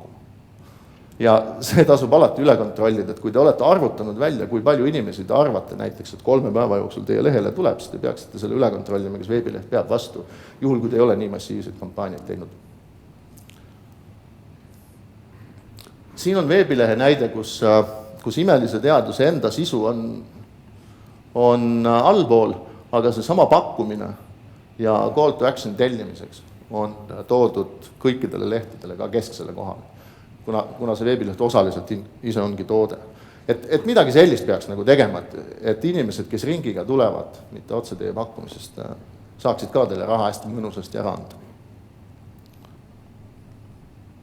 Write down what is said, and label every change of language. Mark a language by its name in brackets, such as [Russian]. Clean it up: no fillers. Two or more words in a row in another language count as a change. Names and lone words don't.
[Estonian] Ja see tasub alati üle kontrollida, et kui te olete arvutanud välja, kui palju inimesi te arvate näiteks, et 3 päeva jooksul teie lehele tuleb, siis te peaksite selle üle kontrollima, kes veebileht peab vastu, juhul kui te ei ole nii massiivseid kampaaniaid teinud. Siin on veebilehe näide, kus imelise teaduse enda sisu on allpool, aga see sama pakkumine ja [English] call to action [Estonian] tellimiseks on toodud kõikidele lehtedele ka kesksele kohale. Kuna see veebileht osaliselt ise ongi toode. Et midagi sellist peaks nagu tegema, et inimesed, kes ringiga tulevad, mitte otse teie pakkumisest, saaksid ka teile raha hästi mõnusasti ära anda.